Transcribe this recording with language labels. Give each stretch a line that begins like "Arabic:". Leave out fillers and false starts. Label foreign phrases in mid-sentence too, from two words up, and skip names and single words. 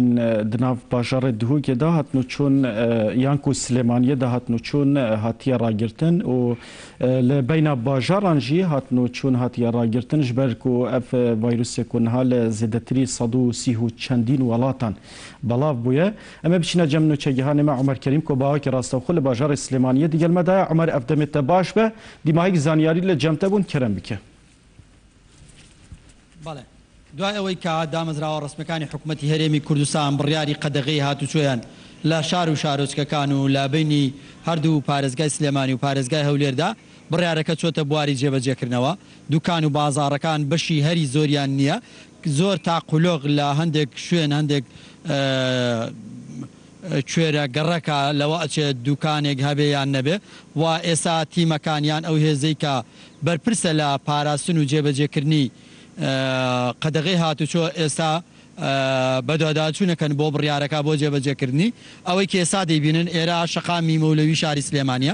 Kurdish: di nav bajarê Duhokê da hatino çûn yan ku Silêmaniyê da hatino çûn hatiye ragirtin û li beyna bajaran jî hatino çûn hatiye ragirtin ji ber ku ev vayrûsê ku niha li zêdetirî 130 çendîn welatan belav bûye. Em ê biçîne cem nûçegihanê me Umer Kerîm ku bawekî rastexwe li bajarê Silêmaniyê digel me daye. Umer ev demê te baş be dîmahîk zanyarî li cem te bûn kerem bike.
Central Kurdish: بەڵێ دوای ئەوەی کە دامەزراوە ڕسمەکانی حکوومەتی هەرێمی کوردستان بڕیاری قەدەغی هاتوچۆیان لە شار و شارۆچکەکان و لە بینی هەردوو پارێزگای سلێمانی و پارێزگای هەولێردا بڕیارەکە چۆتە بواری جێبەجێکردنەوە. دوکان و بازاڕەکان بەشی هەری زۆریان نییە، زۆر تاقلۆغ لە هەندێک شوێن هەندێک کوێرە گەڕەکە لەوە ئەچێت دوکانێک هەبێیان نەبێ و ئێستا تیمەکانیان ئەو هێزەی کە بەرپرسە لە پاراستن و جێبەجێکردنی قەدەغی هاتوچۆ ئێستا بەدواداچوونەکەن بۆ بڕیارەکە بۆ جێبەجێکردنی ئەوەی کە ئێستا دەیبینن ئێرە شەقامی مەولەوی شاری سلێمانیە.